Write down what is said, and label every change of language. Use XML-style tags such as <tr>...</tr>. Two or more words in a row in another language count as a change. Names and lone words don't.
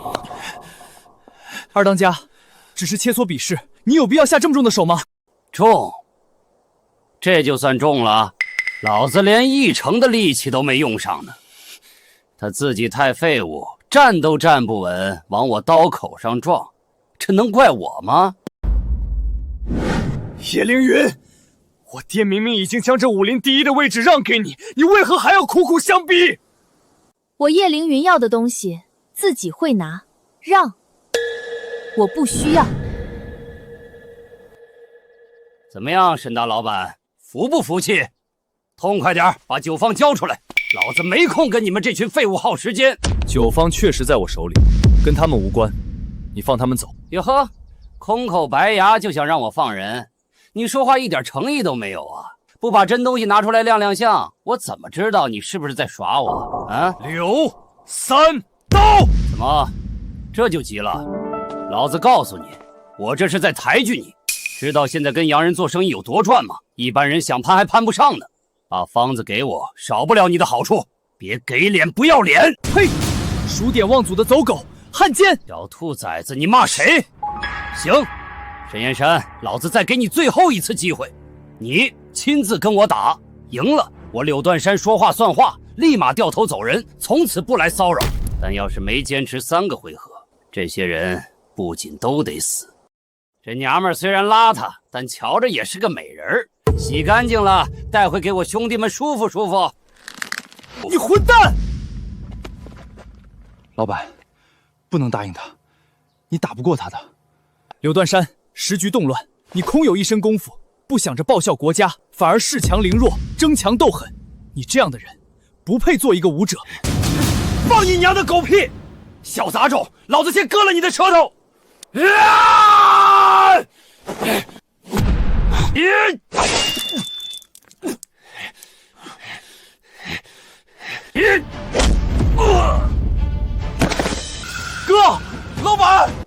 <zh>二當家，只是切磋比试，你有必要下这麼重的手嗎？重？這就算重了？老子連1成的力氣都沒用上呢。他自己太廢物，站都站不穩，往我刀口上撞，這能怪我嗎？葉凌雲，我爹明明已經將這武林第一的位置讓給你，你為何還要苦苦相逼？我葉凌雲要的東西自己會拿，讓我不需要。怎麼樣，沈大老闆，服不服氣？痛快點，把酒坊交出來，老子沒空跟你們這群廢物耗時間。酒坊確實在我手裡，跟他們無關，你放他們走。喲呵，空口白牙就想讓我放人？你說話一點誠意都沒有啊！不把真東西拿出來亮亮相，我怎麼知道你是不是在耍我啊？劉三刀，怎麼，這就急了？老子告訴你，我這是在抬舉你。知道現在跟洋人做生意有多賺嗎？一般人想攀還攀不上呢。把方子給我，少不了你的好處。別給臉不要臉！呸！數典忘祖的走狗，汉奸！小兔崽子，你罵誰？行，沈燕山，老子再給你最後一次機會，你親自跟我打，贏了，我柳斷山說話算話，立馬掉頭走人，從此不來騷擾。但要是沒堅持3個回合，這些人不僅都得死。這娘們兒雖然邋遢，但瞧着也是個美人兒，洗乾淨了帶回給我兄弟們舒服舒服。你混蛋！老板，不能答應他，你打不過他的。柳斷山，时局动亂，你空有一身功夫，不想着報效國家，反而恃強凌弱，爭強鬥狠。你這樣的人，不配做一個武者。放你娘的狗屁！小雜種，老子先割了你的舌頭！哥，老板！</zh>